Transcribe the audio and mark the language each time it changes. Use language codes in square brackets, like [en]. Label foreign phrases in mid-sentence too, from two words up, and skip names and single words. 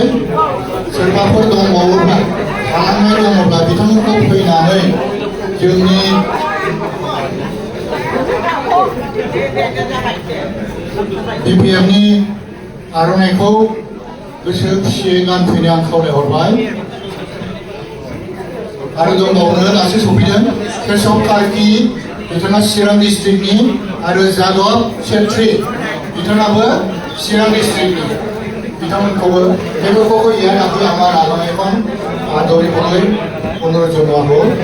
[brx] सोरबाफोर दंबावोब्ला थालांनाय दङब्ला बिथांमोनखौ फैनानै जोंनि DPMनि आर'नाइखौ गोसो खुसियै गानफैनो आं खावलायहरबाय। आरो दंबावो दासो सफैदों केशव कार्कि, बिथाङा चिरां डिस्ट्रिक्टनि, आरो जादब छेत्री, बिथाङाबो चिरां डिस्ट्रिक्टनि। बिथांमोनखौबो बेफोरखौ [as] ইয়াত আমাৰ আলোচনাখন আদৰিবলৈ অনুৰোধ জনোৱা হ'ল।